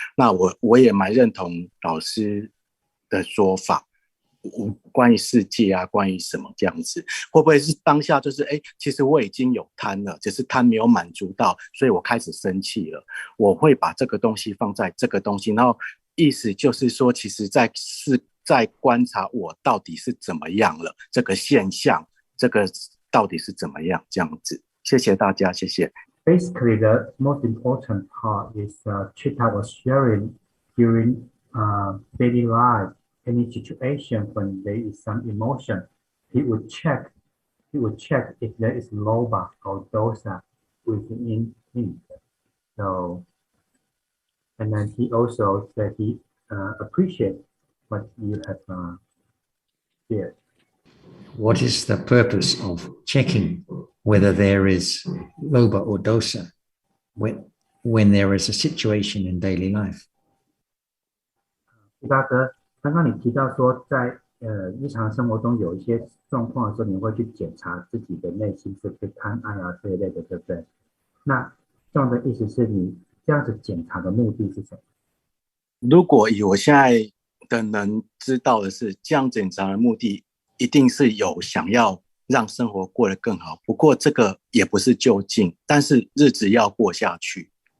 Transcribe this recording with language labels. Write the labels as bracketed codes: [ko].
[zh] 那我也蛮认同老师的说法，关于世界啊，关于什么这样子，会不会是当下就是其实我已经有贪了，只是贪没有满足到，所以我开始生气了。我会把这个东西放在这个东西，然后意思就是说，其实在观察我到底是怎么样了，这个现象，这个到底是怎么样这样子。谢谢大家，谢谢。 [en] Basically, the most important part is Chitta was sharing during daily life. Any situation when there is some emotion, he would check if there is lobha or dosa within him. So, and then he also said he appreciates what you have shared. What is the purpose of checking whether there is lobha or dosa when there is a situation in daily life? [zh] 徐大哥，刚刚你提到说，在日常生活中有一些状况的时候，你会去检查自己的内心是不是贪爱啊这一类的，对不对？那这样的意思是你这样子检查的目的是什么？如果以我现在的能知道的是，这样检查的目的一定是有想要让生活过得更好，不过这个也不是就近，但是日子要过下去。